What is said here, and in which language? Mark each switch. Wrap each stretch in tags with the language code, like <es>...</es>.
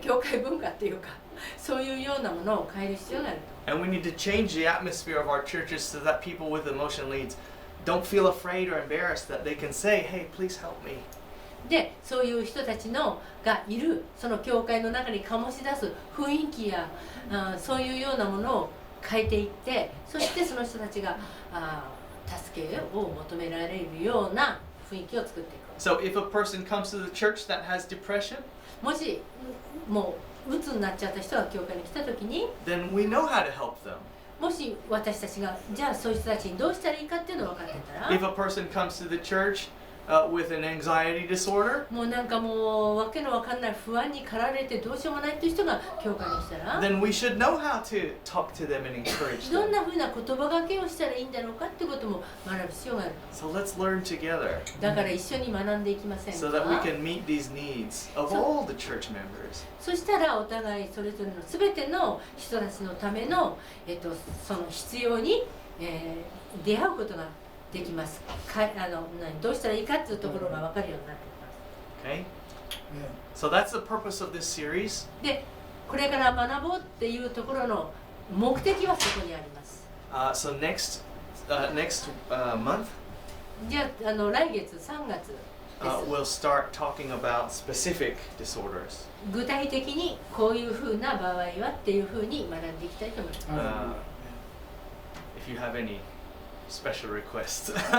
<ja>教会文化っていうか、そういうようなものを変える必要があると。</ja> <en>And we need to change the atmosphere of our churches so that people with emotional needs don't feel afraid or embarrassed, that they can say, hey, please help me.</en> <ja>でそういう人たちがいるその教会の中に醸し出す雰囲気や、そういうようなものを変えていって、そしてその人たちが助けを求められるような雰囲気を作っていく。</ja> <en>So if a person comes to the church that has depression,</en> <ja>もしもう鬱になっちゃった人が教会に来た時に、</ja> <en>then we know how to help them.</en> <ja>もし私たちがじゃあそういう人たちにどうしたらいいかっていうのを分かってたら、</ja> <en>If a person comes to the church with an anxiety disorder,</en> <ja>もうなんかもうわけのわかんない不安に駆られてどうしようもないっていう人が教会に来たら、</ja> <en>then we should know how to talk to them and encourage</en> <ja>どん</ja> <en>them.</en> <ja>なふうな言葉がけをしたらいいんだろうかってことも学ぶ必要がある。</ja> <en>So let's learn together</en> <ja>だから一緒に学んでいきません</ja> <en>so that we</en> <ja>か。</ja> <en>can meet these needs of all the church members.</en> <ja>そしたらお互いそれぞれの全ての人たちのための、その必要に、出会うことができます。どうしたらいいかっていうところが分かるようになっています。</ja> <en>Okay? So that's the purpose of this series.</en> <ja>で、これから学ぼうっていうところの目的はそこにあります。</ja> <en>So next month,</en> <ja>じゃあ、来月3月です。</ja> <en>we'll start talking about specific disorders.</en> <ja>具体的にこういうふうな場合はっていうふうに学んでいきたいと思います。</ja> <en>If you have any special requests.</en>